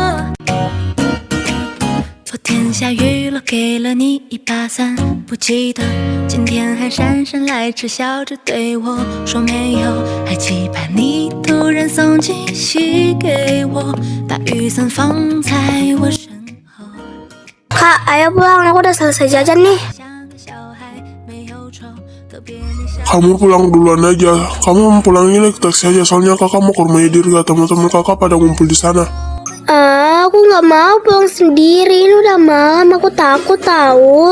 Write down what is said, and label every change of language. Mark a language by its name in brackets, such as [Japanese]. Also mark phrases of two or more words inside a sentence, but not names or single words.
[Chinese] 昨天下雨了，给了你一把伞，不记得今天还姗姗来迟，笑着对我说没有，还期盼你突然送惊喜给我，把雨伞放在我身后。 [Indonesian] Kak, ayo pulang, aku udah selesai jajan nih. Kamu pulang duluan aja. Kamu pulangin naik taksi aja, soalnya kakak mau ke rumahnya Dirga. Teman-teman kakak pada ngumpul di sana. Aku nggak mau pulang sendiri, ini udah malam, aku takut tahu.